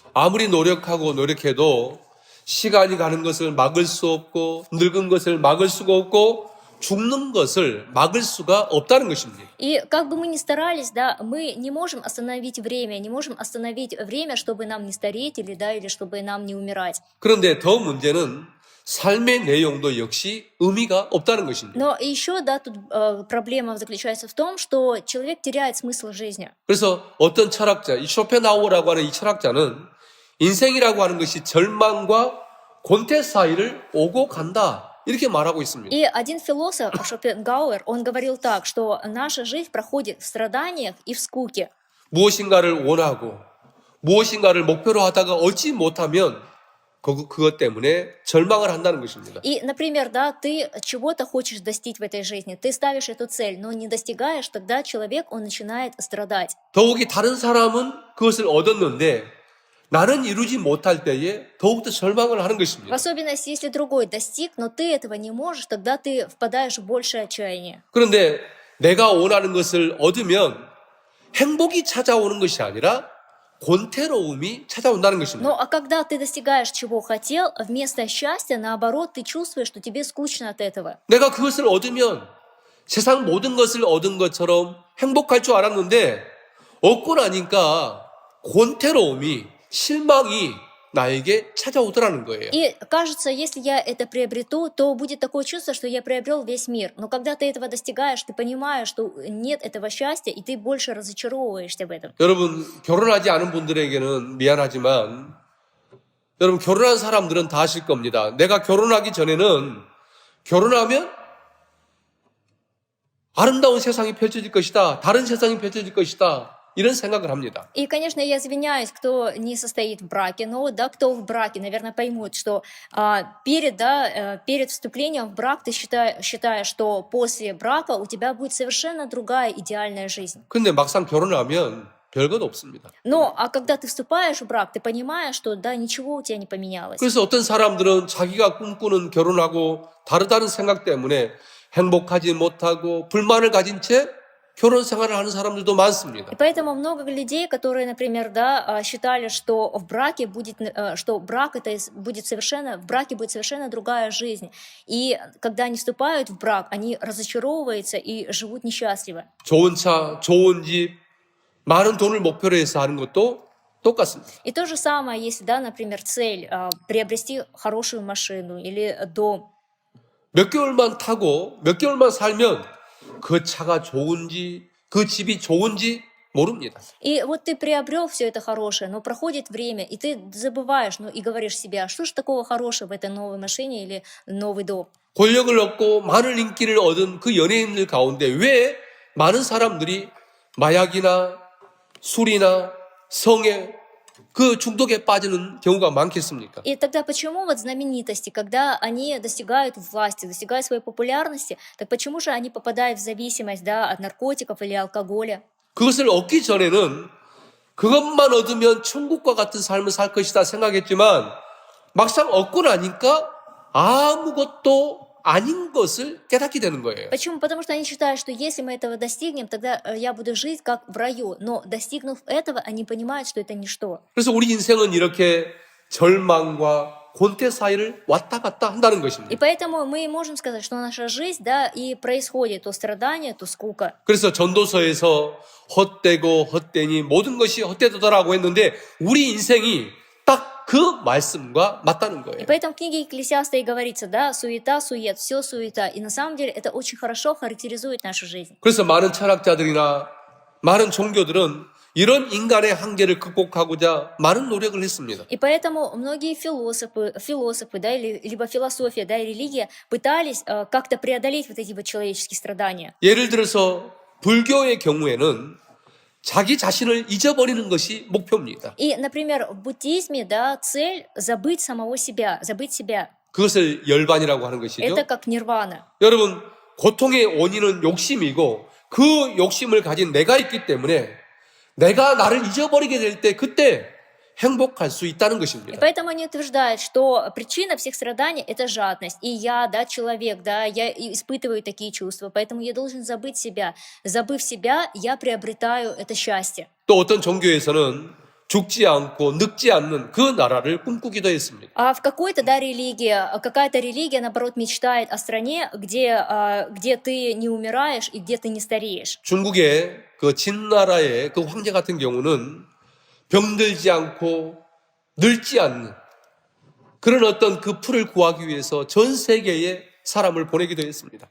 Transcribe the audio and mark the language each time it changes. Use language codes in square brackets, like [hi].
[ko] 아무리 노력해도 시간이 가는 것을 막을 수 없고 늙은 것을 막을 수가 없고 죽는 것을 막을 수가 없다는 것입니다. [ru] И как бы мы ни старались, да, мы не можем остановить время, чтобы нам не стареть или, да, или чтобы нам не умирать. [ko] 그런데 더 문제는 삶의 내용도 역시 의미가 없다는 것입니다. [ru] Но еще, да, тут проблема заключается в том, что человек теряет смысл жизни. [ko] 그래서 어떤 철학자, 이 쇼펜하우어라고 하는 이 철학자는 인생이라고 하는 것이 절망과 곤태 사이를 오고 간다. 이렇게 말하고 있습니다. [ru] И один философ, Шопенгауэр, он говорил так, что наша жизнь проходит в страданиях и в скуке. [ko] 무엇인가를 원하고 무엇인가를 목표로 하다가 얻지 못하면 그것 때문에 절망을 한다는 것입니다. [ru] И, например, да, ты чего-то хочешь достичь в этой жизни, ты ставишь эту цель, но не достигаешь, тогда человек, он начинает страдать. [ko] 더욱이 다른 사람은 그것을 얻었는데 나는 이루지 못할 때에 더욱더 절망을 하는 [ru] В [ko] 것입니다. [ru] особенности, если другой достиг, но ты этого не можешь, тогда ты впадаешь в большее отчаяние. [ko] 그런데 내가 원하는 것을 얻으면 행복이 찾아오는 것이 아니라 곤태로움이 찾아온다는 것입니다. [ru] Ну, а когда ты достигаешь, чего хотел, вместо счастья, наоборот, ты чувствуешь, что тебе скучно от этого. [ko] 내가 그것을 얻으면 세상 모든 것을 얻은 것처럼 행복할 줄 알았는데 얻고 나니까 곤태로움이 실망이 나에게 찾아오더라는 거예요. [ru] И кажется, если я это приобрету, то будет такое чувство, что я приобрел весь мир. Но когда ты этого достигаешь, ты понимаешь, что нет этого счастья, и ты больше разочаровываешься в этом. [ko] 여러분 결혼하지 않은 분들에게는 미안하지만 여러분 결혼한 사람들은 다 아실 겁니다. 내가 결혼하기 전에는 결혼하면 아름다운 세상이 펼쳐질 것이다. 다른 세상이 펼쳐질 것이다. 이런 생각을 합니다. [ru] И, конечно, я извиняюсь, кто не состоит в браке, но да, кто в браке, наверное, поймут, что перед вступлением в брак ты считаешь, что после брака у тебя будет совершенно другая идеальная жизнь. [ko] 근데 막상 결혼하면 별것 없습니다. [ru] Но, а когда ты вступаешь в брак, ты понимаешь, что да, ничего у тебя не поменялось. [ko] 그래서 어떤 사람들은 자기가 꿈꾸는 결혼하고 다르다는 생각 때문에 행복하지 못하고 불만을 가진 채 결혼 생활을 하는 사람들도 많습니다. [ru] И поэтому много людей, которые, например, да, считали, что в браке будет, что брак это будет совершенно, в браке будет совершенно другая жизнь. И когда они вступают в брак, они разочаровываются и живут несчастливо. [ko] 좋은 차, 좋은 집, 많은 돈을 목표로 해서 하는 것도 똑같습니다. [ru] И то же самое, если, да, например, цель приобрести хорошую машину или дом. [ko] 몇 개월만 타고 몇 개월만 살면 그 차가 좋은지 그 집이 좋은지 모릅니다. [ru] И вот ты приобрел все это хорошее, но проходит время, и ты забываешь, ну и говоришь себе, а что же такого хорошего в этой новой машине или новый дом? [ko] 권력을 얻고 많은 인기를 얻은 그 연예인들 가운데 왜 많은 사람들이 마약이나 술이나 성에 그 중독에 빠지는 경우가 많겠습니까? [ru] И тогда почему вот знаменитости, когда они достигают власти, достигают своей популярности, так почему же они попадают в зависимость, да, от наркотиков или алкоголя? [ko] 그것을 얻기 전에는 그것만 얻으면 천국과 같은 삶을 살 것이다 생각했지만 막상 얻고 나니까 아무것도 아닌 것을 깨닫게 되는 거예요. [ru] Почему? Потому что они считают, что если мы этого достигнем, тогда я буду жить как в раю. Но достигнув этого, они понимают, что это ничто. [ko] 그래서 우리 인생은 이렇게 절망과 곤태 사이를 왔다 갔다 한다는 [ru] И [ko] 것입니다. [ru] поэтому мы можем сказать, что наша жизнь, да, и происходит то страдание, то скука. [ko] 그래서 전도서에서 헛되고 헛되니 모든 것이 헛되도다라고 했는데 우리 인생이 딱 그 말씀과 맞다는 [ru] И [ko] 거예요. [ru] поэтому в книге Екклесиаста и говорится, да, суета, сует, все суета. И на самом деле это очень хорошо характеризует нашу жизнь. [ko] 그래서 많은 철학자들이나 많은 종교들은 이런 인간의 한계를 극복하고자 많은 노력을 했습니다. [ru] И поэтому многие философы, да, или, либо философия, да, и религия пытались как-то преодолеть вот эти вот человеческие страдания. [ko] 예를 들어서 불교의 경우에는 자기 자신을 잊어버리는 것이 목표입니다. [ru] И, например, в буддизме, да, цель забыть самого себя, забыть себя. [ko] 그것을 열반이라고 하는 것이죠. [ru] Это как нирвана. [ko] 여러분, 고통의 원인은 욕심이고 그 욕심을 가진 내가 있기 때문에 내가 나를 잊어버리게 될 때 그때 행복할 수 있다는 [ru] И [ko] 것입니다. [ru] поэтому они утверждают, что причина всех страданий – это жадность. И я, да, человек, да, я испытываю такие чувства, поэтому я должен забыть себя. Забыв себя, я приобретаю это счастье. [ko] 또 어떤 종교에서는 죽지 않고 늙지 않는 그 나라를 꿈꾸기도 했습니다. [ru] А в какой-то, да, какая-то религия, наоборот, мечтает о стране, где ты не умираешь и где ты не стареешь. [ko] 중국의 그 진나라의 그 황제 같은 경우는 병들지 않고 늙지 않는 그런 어떤 그 풀을 구하기 위해서 전 세계에 사람을 보내기도 했습니다.